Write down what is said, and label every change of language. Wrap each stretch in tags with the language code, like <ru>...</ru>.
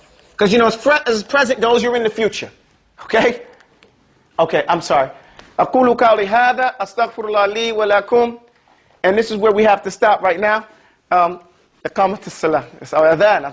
<en>Because you know, as present goes, you're in the future. Okay? Okay, I'm sorry.</en> <ar>أقول قولي هذا أستغفر الله لي ولكم.</ar> <en>And this is where we have to stop right now.</en> <ar>إقامة الصلاة.</ar> <en>It's our adhan.</en>